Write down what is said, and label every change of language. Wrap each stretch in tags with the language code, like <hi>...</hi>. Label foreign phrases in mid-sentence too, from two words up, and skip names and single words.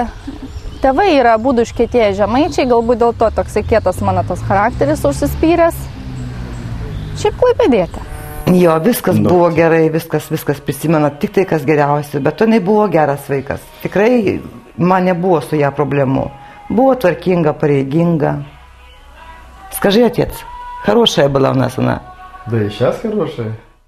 <lt>Tėvai yra abudu iškėtėję žemaičiai, galbūt dėl to toksai kietas mano tas charakteris užsispyręs. Šiaip klaipėdietė. Jo, viskas buvo gerai, viskas prisimena, tik tai kas geriausia, bet to jinai buvo geras vaikas. Tikrai man nebuvo su ją problemų. Buvo tvarkinga, pareiginga.</lt> <ru>Скажи, отец, хорошая была у нас она? Да и сейчас хорошая.</ru>